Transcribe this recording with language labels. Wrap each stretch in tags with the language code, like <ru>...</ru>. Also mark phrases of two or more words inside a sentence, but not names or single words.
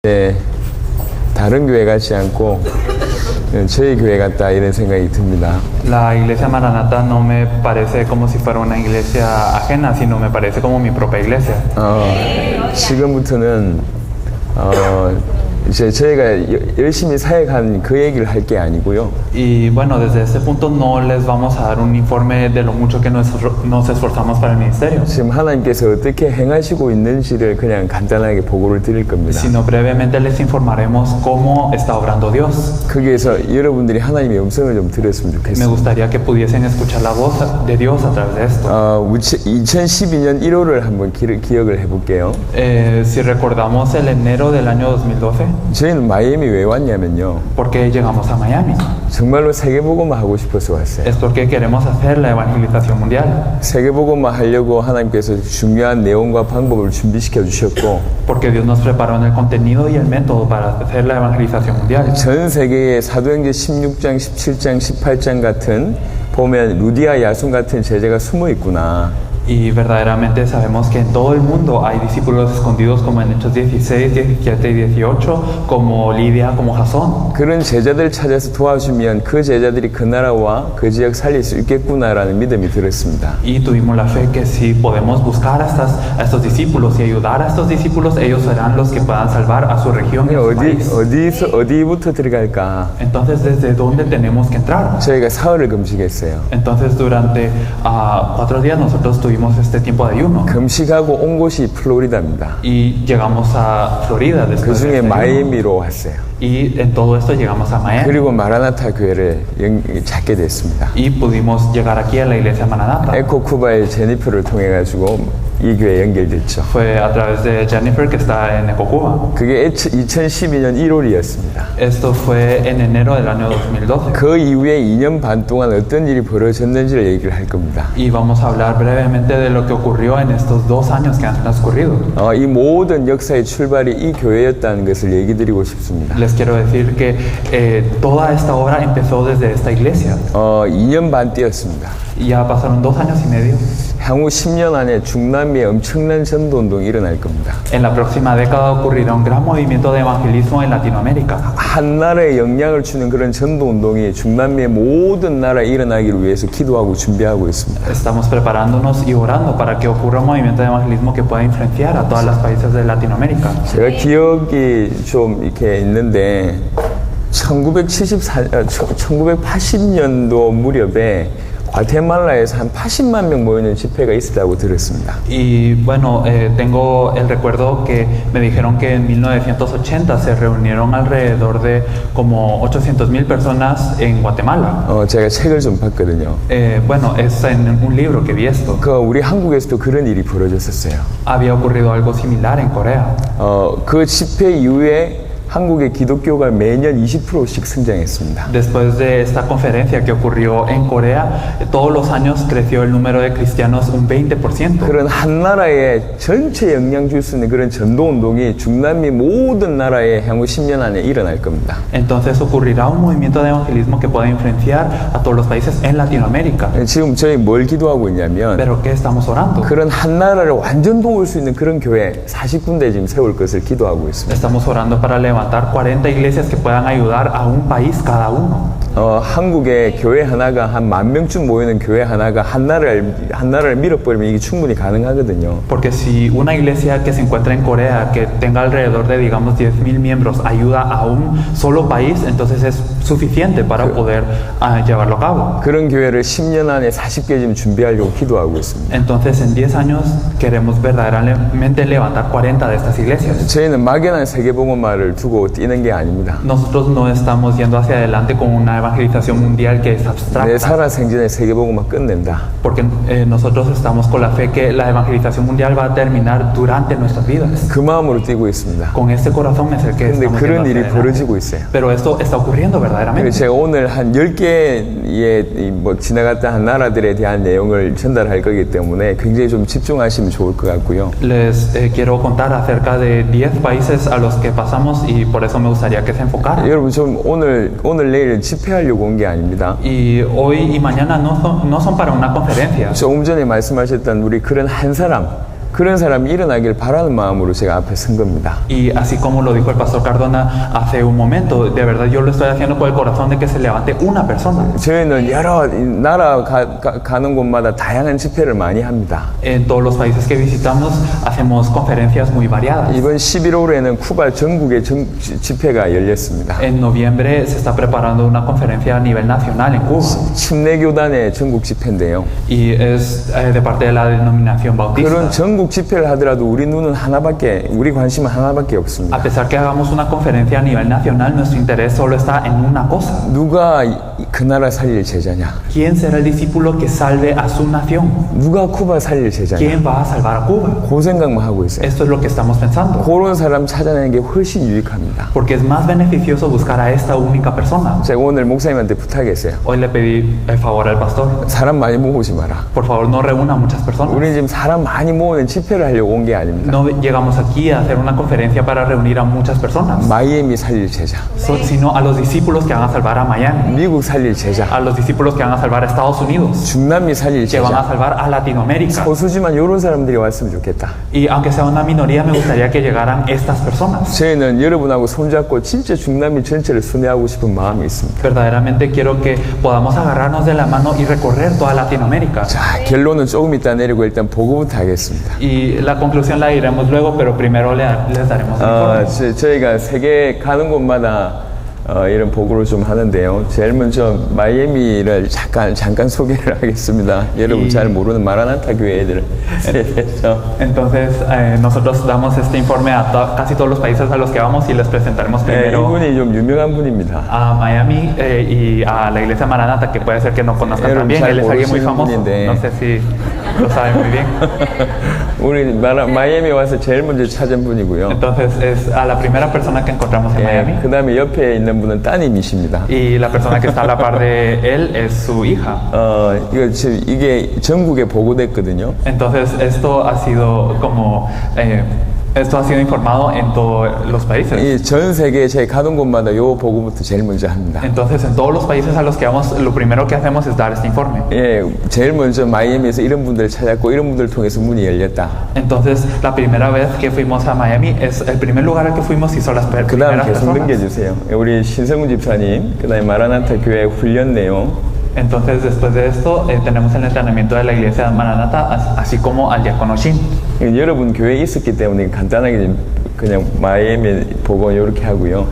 <ko>네, 다른 교회 같지 않고 저희 교회 같다 이런 생각이 듭니다.</ko> <es>La iglesia Maranata no me parece como si fuera una iglesia ajena, sino me parece como mi propia iglesia.</es> <ko>지금부터는 이제 저희가 열심히 사역한 그 얘기를 할 게 아니고요.</ko> <es>Y bueno, desde este punto no les vamos a dar un informe de lo mucho que nos esforzamos para el ministerio,</es> <ko>지금 하나님께서 어떻게 행하시고 있는지를 그냥 간단하게 보고를 드릴 겁니다.</ko> <es>sino brevemente les informaremos cómo está obrando Dios.</es> <ko>거기에서 여러분들이 하나님의 음성을 좀 들었으면</ko> <es>Me</es> <ko>좋겠습니다.</ko> <es>gustaría que pudiesen escuchar la voz de Dios a través de esto.</es> <ko>2012년 1월을 한번 기억을 해볼게요.</ko> <es>Si recordamos el enero del año 2012,</es> <ko>저희는 마이애미 왜 왔냐면요.</ko> <es>¿por qué llegamos a Miami?</es> <ko>정말로 세계복음화 하고 싶어서 왔어요.</ko> <es>Es porque queremos hacer la evangelización mundial.</es> <ko>세계복음화 하려고 하나님께서 중요한 내용과 방법을 준비시켜 주셨고,</ko> <es>Porque Dios nos preparó en el contenido y el método para hacer la evangelización mundial.</es> <ko>전 세계에 사도행전 16장, 17장, 18장 같은 보면 루디아 야손 같은 제자가 숨어 있구나.</ko> <es>Y verdaderamente sabemos que en todo el mundo hay discípulos escondidos como en Hechos 16, 17 y 18, como Lidia, como Jasón.</es> <ko>그런 제자들 찾아서 도와주면 그 제자들이 그 나라와 그 지역 살릴 수 있겠구나라는 믿음이 들었습니다.</ko> <es>Y tuvimos la fe que si podemos buscar a estos discípulos y ayudar a estos discípulos, ellos serán los que puedan salvar a su región y a su país.</es> <ko>어디부터 들어갈까?</ko> <es>Entonces, ¿desde dónde tenemos que entrar?</es> <ko>저희가 사흘을 금식했어요.</ko> <es>Entonces, durante 4 días nosotros tuvimos este tiempo de ayuno.</es> <ko>금식하고 온 곳이 플로리다입니다.</ko> <es>Y llegamos a Florida</es> <ko>그</ko> <es>después de</es> <ko>중에</ko> <es>este ayuno.</es> <ko>마이애미로 왔어요.</ko> <es>Y en todo esto llegamos a Miami.</es> <ko>그리고 마라나타 교회를 찾게 됐습니다.</ko> <es>Y pudimos llegar aquí a la iglesia Maranata.</es> <ko>에코쿠바의 제니퍼를 통해 가지고 이 교회에 연결됐죠.</ko> <es>Fue a través de Jennifer que está en Ecocuba.</es> <ko>그게 2012년 1월이었습니다.</ko> <es>Esto fue en enero del año 2012.</es> <ko>그 이후에 2년 반 동안 어떤 일이 벌어졌는지를 얘기를 할 겁니다.</ko> <es>Y vamos a hablar brevemente de lo que ocurrió en estos 2 años que han transcurrido.</es> <ko>이 모든 역사의 출발이 이 교회였다는 것을 얘기 드리고 싶습니다.</ko> <es>Les quiero decir que toda esta obra empezó desde esta iglesia.</es> <ko>2년 반 뛰었습니다.</ko> <es>Y ya pasaron 2 años y medio.</es> <ko>향후 10년 안에 중남미에 엄청난 전도 운동이 일어날 겁니다.</ko> <es>En la próxima década ocurrirá un gran movimiento de evangelismo en Latinoamérica.</es> <ko>한 나라에 영향을 주는 그런 전도 운동이 중남미의 모든 나라에 일어나기를 위해서 기도하고 준비하고 있습니다.</ko> <es>Estamos preparándonos y orando para que ocurra un movimiento de evangelismo que pueda influenciar a todos los países de Latinoamérica.</es> <ko>제가 기억이 좀 이렇게 있는데 1980년도 무렵에 과테말라에서 한 80만 명 모이는 집회가 있었다고 들었습니다.</ko> <es>Y bueno, tengo el recuerdo que me dijeron que en 1980 se reunieron alrededor de como 800,000 personas en Guatemala.</es> <ko>제가 책을 좀 봤거든요.</ko> <es>Bueno, es en un libro que vi esto.</es> <ko>우리 한국에서도 그런 일이 벌어졌었어요.</ko> <es>Había ocurrido algo similar en Corea.</es> <ko>그 집회 이후에 한국의 기독교가 매년 20%씩 성장했습니다.</ko> <es>Después de esta conferencia que ocurrió en Corea, todos los años creció el número de cristianos un 20%.</es> <ko>그런 한 나라에 전체 영향 줄 수 있는 그런 전도 운동이 중남미 모든 나라에 향후 10년 안에 일어날 겁니다.</ko> <es>Entonces ocurrirá un movimiento de evangelismo que pueda influenciar a todos los países en Latinoamérica.</es> <ko>지금 저희 뭘 기도하고 있냐면</ko> <es>¿Pero qué estamos orando?</es> <ko>그런 한 나라를 완전 도울 수 있는 그런 교회 40군데 지금 세울 것을 기도하고 있습니다.</ko> <es>Estamos orando para levantar 40 iglesias que puedan ayudar a un país cada uno.</es> <ko>한국의 교회 하나가 한 10,000명쯤 모이는 교회 하나가 한 나라를 밀어버리면 이게 충분히 가능하거든요.</ko> <es>Porque si una iglesia que se encuentra en Corea, que tenga alrededor de, digamos, 10,000 miembros, ayuda a un solo país, entonces es suficiente para poder llevarlo a cabo.</es> <ko>그런 교회를 10년 안에 40개 지금 준비하려고 기도하고 있습니다.</ko> <es>Entonces, en 10 años queremos verdaderamente levantar 40 de estas iglesias.</es> <ko>저희는 막연한 세계복음화를 두고 뛰는 게 아닙니다.</ko> <es>Nosotros no estamos yendo hacia adelante con una evangelización mundial que es</es> <ko>내</ko> <es>abstracta.</es> <ko>살아생전에 세계복음화 끝낸다.</ko> <es>Porque nosotros estamos con la fe que la evangelización mundial va a terminar durante nuestras vidas.</es> <ko>그 마음으로 뛰고 있습니다.</ko> <es>Con este corazón es el que</es> <ko>근데</ko> <es>estamos</es> <ko>그런</ko> <es>yendo</es> <ko>일이</ko> <es>hacia</es> <ko>벌어지고</ko> <es>adelante.</es> <ko>있어요.</ko> <es>Pero esto está ocurriendo verdaderamente.</es> <ko>그래서 제가 오늘 한 10개의 지나갔다 한 나라들에 대한 내용을 전달할 거기 때문에 굉장히 좀 집중하시면 좋을 것 같고요.</ko> <es>Les quiero contar acerca de 10 países a los que pasamos y por eso me gustaría que se enfocaran.</es> <ko>여러분 좀 오늘 내일 집회하려고 온 게 아닙니다.</ko> <es>Y hoy y mañana no son para una conferencia.</es> <ko>조금 전에 말씀하셨던 우리 그런 한 사람, 그런 사람이 일어나길 바라는 마음으로 제가 앞에 선 겁니다.</ko> <es>Y así como lo dijo el pastor Cardona hace un momento, de verdad yo lo estoy haciendo por el corazón de que se levante una persona.</es> <ko>저희는 여러 나라 가는 곳마다 다양한 집회를 많이 합니다.</ko> <es>En todos los países que visitamos hacemos conferencias muy variadas.</es> <ko>이번 11월에는 쿠바 전국의 집회가 열렸습니다.</ko> <es>En noviembre se está preparando una conferencia a nivel nacional en Cuba.</es> <ko>침례교단의 전국 집회인데요.</ko> <es>Y es de parte de la denominación bautista.</es> <ko>그런 전국 집회를 하더라도 우리 눈은 하나밖에, 우리 관심은 하나밖에 없습니다.</ko> <es>A pesar que hagamos una conferencia a nivel nacional, nuestro interés solo está en una cosa.</es> <ko>누가 그 나라 살릴 제자냐?</ko> <es>¿Quién será el discípulo que salve a su nación?</es> <ko>누가 쿠바 살릴 제자냐?</ko> <es>¿Quién va a salvar a Cuba?</es> <ko>그 생각만 하고 있어요.</ko> <es>Esto es lo que estamos pensando.</es> <ko>그런 사람 찾아내는 게 훨씬 유익합니다.</ko> <es>Porque es más beneficioso buscar a esta única persona.</es> <ko>제가 오늘 목사님한테 부탁했어요.</ko> <es>Hoy le pedí el favor al pastor.</es> <ko>사람 많이 모으지 마라.</ko> <es>Por favor, no reúna a muchas personas.</es> <ko>우리 지금 사람 많이 모으는 집회를 하려고 온 게 아닙니다.</ko> <es>No llegamos aquí a hacer una conferencia para reunir a muchas personas,</es> <ko>마이애미 살릴 제자,</ko> <es>sino a los discípulos que van a salvar a Miami,</es> <ko>미국 살릴 제자,</ko> <es>a los discípulos que van a salvar a Estados Unidos,</es> <ko>중남미 살릴</ko> <es>que van a</es> <ko>제자.</ko> <es>salvar a Latinoamérica.</es> <ko>소수지만 이런 사람들이 왔으면 좋겠다.</ko> <es>Y aunque sea una minoría, me gustaría que llegaran estas personas.</es> <ko>저희는 여러분하고 손잡고 진짜 중남미 전체를 순회하고 싶은 마음이 있습니다.</ko> <es>Verdaderamente quiero que podamos agarrarnos de la mano y recorrer toda Latinoamérica.</es> <ko>자, 결론은 조금 이따 내리고 일단 보고부터 하겠습니다.</ko> <es>Y la conclusión la diremos luego, pero primero les daremos el informe.</es> <ko>저희가 세계 가는 곳마다 이런 보고를 좀 하는데요. 제일 먼저 마이애미를 잠깐 소개를 하겠습니다. 여러분 잘 모르는 마라나타 교회 애들.</ko> <es>Entonces, nosotros damos este informe a casi todos los países a los que vamos y les presentaremos primero</es> <ko>이분이 좀 유명한 분입니다.</ko> <es>a Miami y a la iglesia Maranata, que puede ser que no conozcan también. Él es alguien muy famoso. No sé si lo saben muy bien.</es> <ko>우리 마이애미 와서 제일 먼저 찾은 분이고요.</ko> <es>Entonces, es a la primera persona que encontramos en Miami.</es> <ko>그 다음에 옆에 있는 분은 따님이십니다.</ko> <es>Y la persona que está a la par de él es su hija.</es> <ko>이게 전국에 보고됐거든요.</ko> <es>Entonces, esto ha sido como... esto ha sido informado en todos los países.</es> <ko>이 전 세계 제 가는 곳마다 요 보고부터 제일 먼저 합니다.</ko> <es>Entonces, en todos los países a los que vamos, lo primero que hacemos es dar este informe.</es> <ko>예, 제일 먼저 마이애미에서 이런 분들을 찾았고 이런 분들 통해서 문이 열렸다.</ko> <es>Entonces, la primera vez que fuimos a Miami es el primer lugar al que fuimos y son las</es> <ko>그다음</ko> <es>primeras</es> <ko>계속</ko> <es>personas.</es> <ko>넘겨주세요. 우리 신성훈 집사님, 그다음에 마라나타 교회 훈련 내용.</ko> <es>Entonces, después de esto, tenemos el entrenamiento de la iglesia Maranata, así como al diácono Shin.</es> <ko>여러분 교회에 있었기 때문에 간단하게 좀 그냥 마이애미 보고 이렇게 하고요.</ko>